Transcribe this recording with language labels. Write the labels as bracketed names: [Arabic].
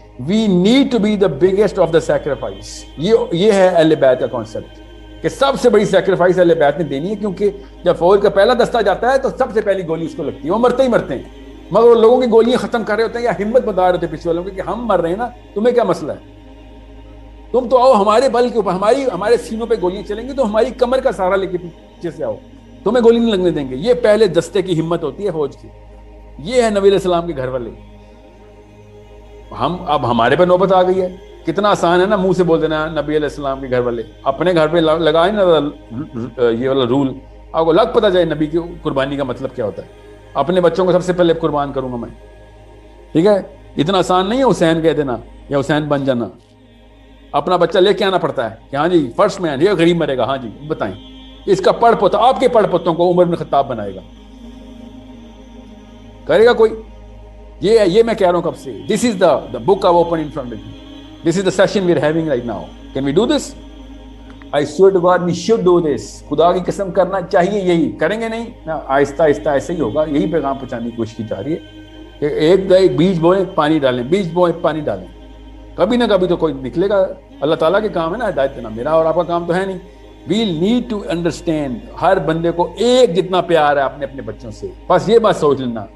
[English] We need to be the biggest of the sacrifice. [Urdu] یہ ہے اہل بیت کا کانسیپٹ کہ سب سے بڑی سیکریفائس اہل بیت نے دینی ہے, کیونکہ جب فوج کا پہلا دستہ جاتا ہے تو سب سے پہلی گولی اس کو لگتی ہے. وہ مرتے ہی مرتے ہیں, مگر وہ لوگوں کی گولیاں ختم کر رہے ہوتے ہیں یا ہمت بتا رہے ہوتے ہیں پیچھے والوں کی کہ ہم مر رہے ہیں نا, تمہیں کیا مسئلہ ہے, تم تو آؤ ہمارے بل کے اوپر, ہمارے سینوں پہ گولیاں چلیں گی تو ہماری کمر کا سہارا لے کے پیچھے سے آؤ, تمہیں گولی نہیں لگنے دیں گے. یہ پہلے دستے کی ہمت ہوتی ہے فوج کی. یہ ہے نبی علیہ السلام کے گھر والے. اب ہمارے پہ نوبت آ گئی ہے. کتنا آسان ہے نا منہ سے بول دینا نبی علیہ السلام کے گھر والے. اپنے گھر پہ لگائے نا یہ والا رول, آپ کو لگ پتہ جائے نبی کی قربانی کا مطلب کیا ہوتا ہے. اپنے بچوں کو سب سے پہلے قربان کروں گا میں, ٹھیک ہے. اتنا آسان نہیں ہے حسین کہہ دینا یا حسین بن جانا. اپنا بچہ لے کے آنا پڑتا ہے کہ ہاں جی فرسٹ مین, یہ غریب مرے گا, ہاں جی بتائیں اس کا پڑھ پوتا آپ کے پڑھ پوتوں کو عمر بن خطاب بنائے گا, کرے گا کوئی؟ یہ میں کہہ رہا ہوں کب سے. [English] This is the book of open in front of you. This is the session we are having right now. Can we do this? I swear to God we should do this. [Urdu] خدا کی قسم کرنا چاہیے. یہی کریں گے نہیں آہستہ آہستہ ایسے ہی ہوگا. یہی پیغام پہنچانے کی کوشش کی جا رہی ہے کہ ایک بیج بوئیں پانی ڈالیں, بیج بوئیں پانی ڈالیں, کبھی نہ کبھی تو کوئی نکلے گا. اللہ تعالیٰ کے کام ہے نا ہدایت دینا, میرا اور آپ کا کام تو ہے نہیں. [English] we need to understand, [Urdu] ہر بندے کو ایک جتنا پیار ہے اپنے اپنے بچوں سے. بس یہ بات سوچ لینا.